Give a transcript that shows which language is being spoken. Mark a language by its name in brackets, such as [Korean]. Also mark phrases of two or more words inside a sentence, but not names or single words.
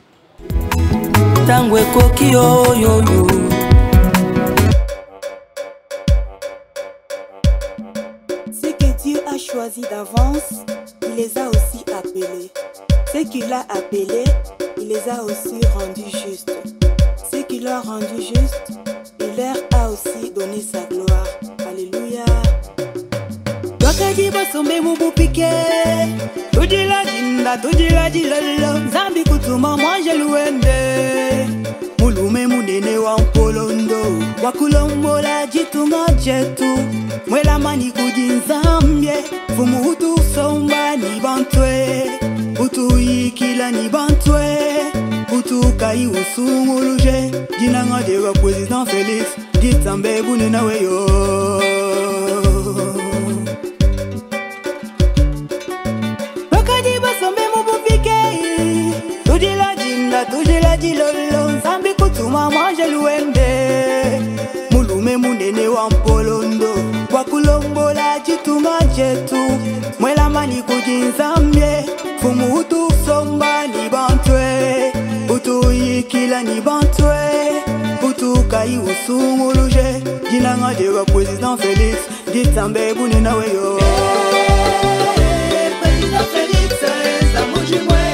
[French] Ce que Dieu a choisi d'avance, il les a aussi appelés. Ce qu'il a appelés, il les a aussi rendus justes. Ce qu'il a rendu juste, il leur a aussi donné sa gloire. Alléluia. [Chokwe] Wakadiba sombe mubupike, tujila jinda, tujila jilolo. Zambi kutuma mwanje luende, mulume munene wa mpolondo. Wakulombola jitunga jetu, mwela mani kujinzambye. Fumu utu somba ni bantwe, utu ikila ni bantwe. Utu kai usunguluje, jinanga dewa président Félix, jitambe bunena weyo. Tujila jilolo, zambi kutuma mwanje luende. Mulume munene wa mpolondo, wakulombola jitunga jetu. Mwela mani kujinzambye, fumu utu somba ni bantwe. Utu ikila ni bantwe, utu kai usunguluje. Jinanga dewa président Félix, jitambe bunena weyo. Président Félix, zamuji mwe.